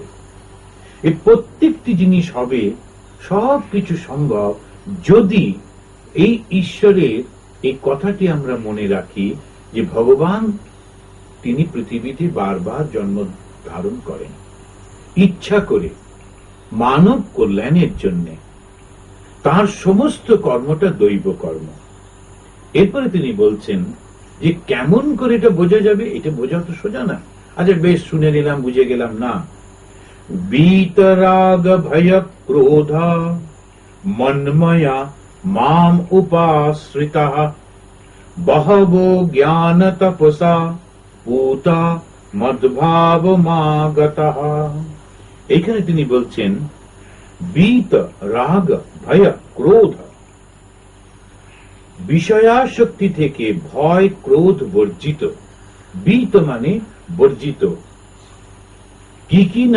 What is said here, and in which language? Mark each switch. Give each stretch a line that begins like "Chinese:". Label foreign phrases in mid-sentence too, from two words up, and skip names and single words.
Bangla: এই প্রত্যেকটি জিনিস হবে, সবকিছু সম্ভব যদি এই ঈশ্বরের এই কথাটি আমরা মনে রাখি যে ভগবান তিনি পৃথিবীতে বারবার জন্ম ধারণ করেন ইচ্ছা করে মানব কল্যাণের জন্য। তার সমস্ত কর্মটা দৈব কর্ম। এরপরে তিনি বলছেন যে কেমন করে এটা বোঝা যাবে? এটা বোঝা তো সোজা না। আচ্ছা বেশ, শুনে নিলাম, বুঝে গেলাম। না,
Sanskrit: बीतराग भय क्रोध मन्मया माम उपाश्रितः बहवो ज्ञान तपसा पूता मद्भावमागतः।
Bangla: এখানে তিনি বলছেন
Sanskrit: बीत রাগ ভয় ক্রোধ,
Bangla: বিষয়াসক্তি থেকে ভয় ক্রোধ বর্জিত। बीत মানে বর্জিত। কি কি না?